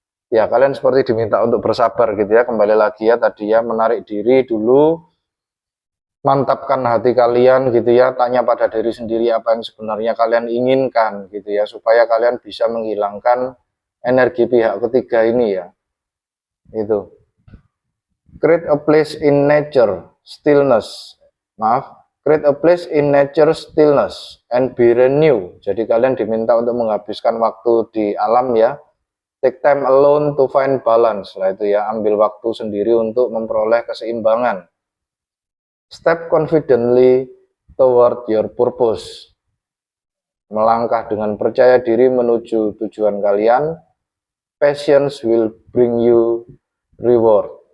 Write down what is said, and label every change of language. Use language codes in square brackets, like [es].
[id] Ya, kalian seperti diminta untuk bersabar gitu ya. Kembali lagi ya tadi ya, menarik diri dulu, mantapkan hati kalian gitu ya, tanya pada diri sendiri apa yang sebenarnya kalian inginkan gitu ya, supaya kalian bisa menghilangkan energi pihak ketiga ini ya. Itu. [en] Create a place in nature, stillness. Create a place in nature, stillness, and be renew. [id] Jadi kalian diminta untuk menghabiskan waktu di alam ya. [en] Take time alone to find balance. [id] Lah itu ya, ambil waktu sendiri untuk memperoleh keseimbangan. [en] Step confidently toward your purpose. [id] Melangkah dengan percaya diri menuju tujuan kalian. [en] Patience will bring you reward.